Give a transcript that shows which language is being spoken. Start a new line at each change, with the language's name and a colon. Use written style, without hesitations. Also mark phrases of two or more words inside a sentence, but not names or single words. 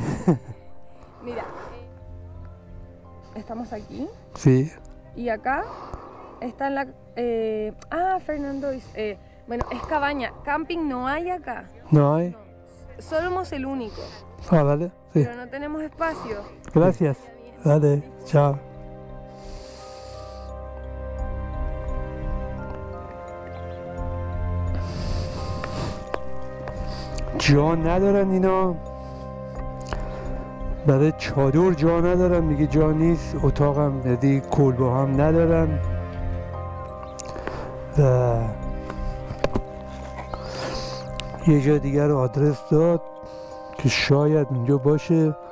Spanish: Mira, estamos aquí Sí. y acá está en la... Fernando dice... bueno, es cabaña. Camping no hay acá. ¿No hay? Somos el único. Ah, dale. Sí. Pero no tenemos espacio. Gracias. Dale, chao.
Persian: جا ندارن اینا. برای چادر جا ندارن. میگه جا نیست. اتاقم یعنی کلبه هم ندارن. و یه جا دیگر رو آدرس داد که شاید اونجا باشه.